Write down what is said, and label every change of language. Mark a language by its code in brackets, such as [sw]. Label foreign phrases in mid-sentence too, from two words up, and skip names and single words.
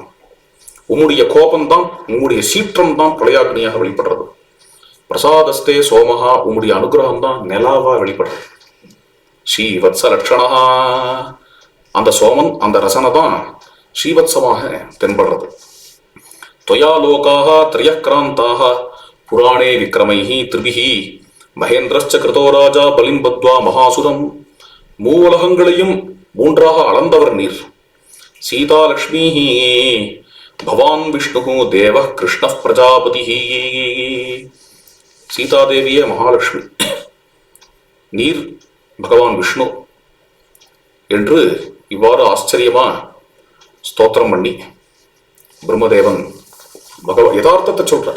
[ta] உம்முடைய கோபம்தான், உம்முடைய சீற்றம் தான் பிரளயாக்னியாக வெளிப்படுறது. [sa] பிரசாதஸ்தே சோமஹா, [ta] உம்முடைய அனுகிரகம் தான் நிலாவா வெளிப்படுறது. [sa] ஸ்ரீவத்ச லட்சணா, [ta] அந்த சோமன் அந்த ரசனை தான் ஸ்ரீவத்சமாக தென்படுறது. [sa] त्वया लोकाः त्रयक्रान्ताः पुराणे विक्रमैः त्रिभिः महेन्द्रश्च कृतो राजा बलिं बद्ध्वा महासुरम्. [ta] மூவுலகங்களையும் மூன்றாக அளந்தவர் நீர். [sa] सीता लक्ष्मीः भवान् विष्णुः देवः कृष्णः प्रजापतिः. [ta] சீதாதேவியே மகாலட்சுமி, நீர் பகவான் விஷ்ணு என்று இவ்வாறு ஆச்சரியமா ஸ்தோத்திரம் பண்ணி பிரம்மதேவன் யதார்த்தத்தை சொல்றார்.